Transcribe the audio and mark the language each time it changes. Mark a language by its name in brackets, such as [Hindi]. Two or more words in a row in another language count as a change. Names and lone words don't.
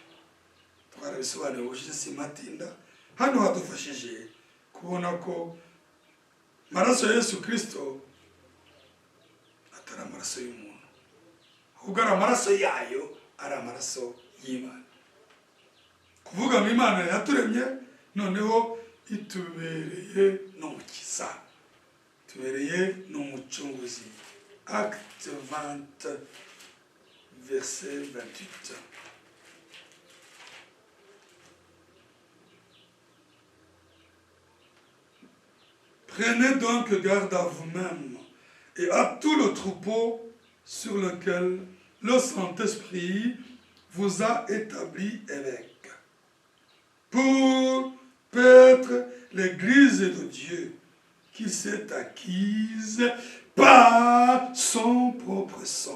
[Kinyarwanda] Twarabisobanuye ubushize simatinda. Hano hadufashije kubona ko amaraso ya Yesu Kristo atari amaraso y'umuntu, ahubwo ari amaraso yayo, ari amaraso y'Imana. Kuvuga ngo Imana yaturemye, noneho itubereye n'umukiza. tubereye n'umucunguzi. [French] Acte 20 verset 28. Prenez donc garde à vous-même et à tout le troupeau sur lequel le Saint-Esprit vous a établi évêque, pour paître l'Église de Dieu qu'il s'est acquise par son propre sang.